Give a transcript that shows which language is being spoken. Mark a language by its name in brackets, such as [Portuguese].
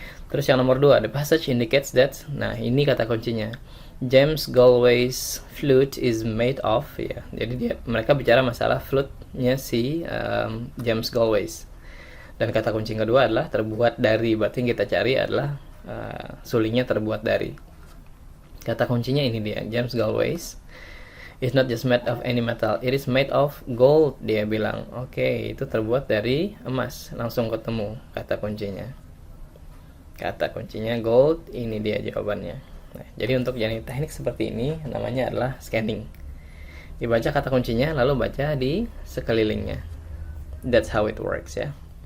[Indonesian] Terus yang nomor 2, [English] the passage indicates that, [Indonesian] nah ini kata kuncinya, [English] James Galway's flute is made of, [Indonesian] ya. Jadi mereka bicara masalah flute-nya si James Galway's. Dan kata kunci yang kedua adalah terbuat dari, berarti yang kita cari adalah sulingnya terbuat dari. Kata kuncinya ini dia, [English] James Galway's is not just made of any metal, it is made of gold, [Indonesian] dia bilang. Oke, itu terbuat dari emas. Langsung ketemu kata kuncinya. Kata kuncinya gold, ini dia jawabannya. Nah, jadi untuk jenis teknik seperti ini namanya adalah scanning. Dibaca kata kuncinya, lalu baca di sekelilingnya. [English] That's how it works [Indonesian] ya.